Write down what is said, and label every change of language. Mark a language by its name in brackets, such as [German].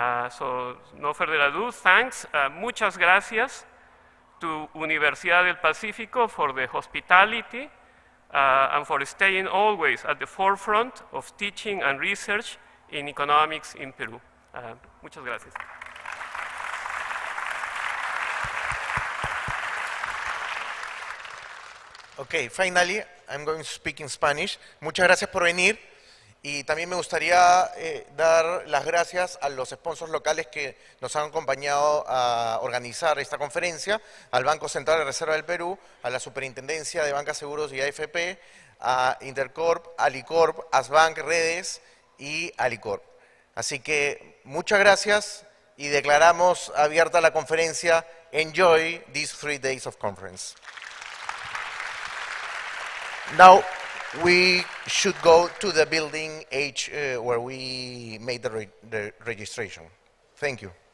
[English] So no further ado, thanks. [Spanish] Muchas gracias [English] to Universidad del Pacífico for the hospitality and for staying always at the forefront of teaching and research in economics in Peru. [Spanish] Muchas gracias. [English] Okay, finally, I'm going to speak in Spanish. [Spanish] Muchas gracias por venir. Y también me gustaría dar las gracias a los sponsors locales que nos han acompañado a organizar esta conferencia, al Banco Central de Reserva del Perú, a la Superintendencia de Banca Seguros y AFP, a Intercorp, Alicorp, Asbank Redes y Alicorp. Así que muchas gracias y declaramos abierta la conferencia. [English] Enjoy these 3 days of conference. Now, we should go to the building H where we made the registration. Thank you.